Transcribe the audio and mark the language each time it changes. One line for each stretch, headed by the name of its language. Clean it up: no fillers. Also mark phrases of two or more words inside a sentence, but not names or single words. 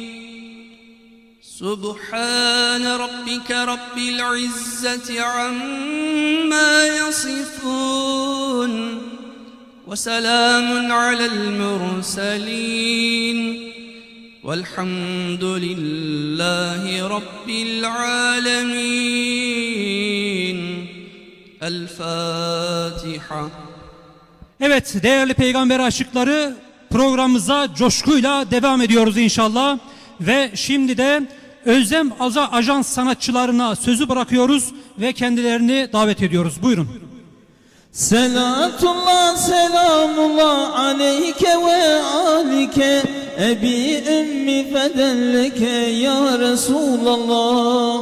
Arabic: سبحان ربك رب العزة عما يصفون وسلام على المرسلين والحمد لله رب العالمين. الفاتحة.
Turkish: Evet değerli peygamber aşıkları, programımıza coşkuyla devam ediyoruz inşallah. Ve şimdi de Özlem Ajans sanatçılarına sözü bırakıyoruz ve kendilerini davet ediyoruz. Buyurun.
Arabic: صلاة الله سلام الله عليك وعلى آلك أبي أمي فدى لك يا رسول الله.